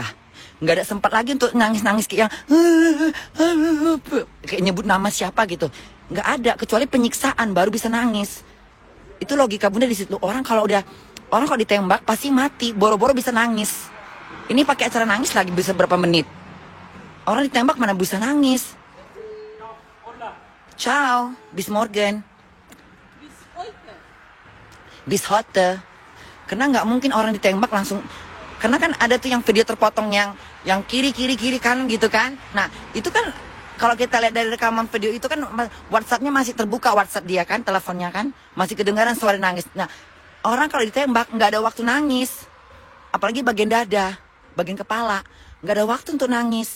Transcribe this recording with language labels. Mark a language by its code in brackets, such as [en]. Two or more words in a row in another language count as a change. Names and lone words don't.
[id] Nggak ada sempat lagi untuk nangis-nangis kayak yang kayak nyebut nama siapa gitu. Nggak ada, kecuali penyiksaan baru bisa nangis. Itu logika bunda di situ. Orang kalau ditembak pasti mati, boro-boro bisa nangis. Ini pakai acara nangis lagi bisa berapa menit. Orang ditembak mana bisa nangis. [de] Ciao, bis morgen. Bis heute. Bis heute. [id] Karena nggak mungkin orang ditembak langsung. Karena kan ada tuh yang video terpotong yang kiri kanan gitu kan. Nah itu kan kalau kita lihat dari rekaman video itu kan WhatsAppnya masih terbuka, WhatsApp dia kan, teleponnya kan masih kedengaran suara nangis. Nah orang kalau ditembak nggak ada waktu nangis, apalagi bagian dada, bagian kepala, nggak ada waktu untuk nangis.